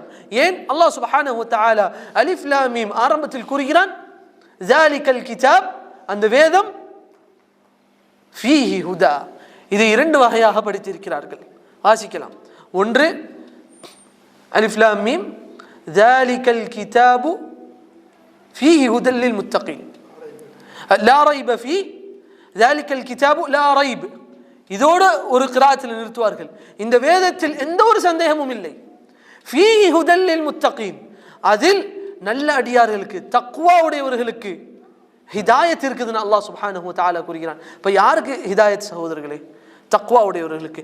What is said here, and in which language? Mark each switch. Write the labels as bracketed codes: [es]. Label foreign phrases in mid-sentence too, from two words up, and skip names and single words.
[ta] ஏன் [ar] الله سبحانه وتعالى الم [ta] ஆரம்பத்தில் கூறுகிறான், [ar] ذلك الكتاب, [ta] அந்த வேதம், [ar] فيه هدى, [ta] இதை இரண்டு வகையாக படித்திருக்கிறார்கள், வாசிக்கலாம். [ar] ஒன்று الم ذلك الكتاب فيه هدى للمتقين لا ريب فيه ذلك الكتاب لا ريب, [ta] இதோட ஒரு கிராத்தில் நிறுத்துவார்கள். இந்த வேதத்தில் எந்த ஒரு சந்தேகமும் இல்லை. [ar] فيه هدى للمتقين, [ta] அதில் நல்ல அடியார்களுக்கு தக்வா உடையவர்களுக்கு ஹிதாயத் இருக்குதுன்னு [ar] الله سبحانه وتعالى [ta] கூறுகிறான். இப்போ யாருக்கு ஹிதாயத் சகோதரர்களே? தக்வா உடையவர்களுக்கு.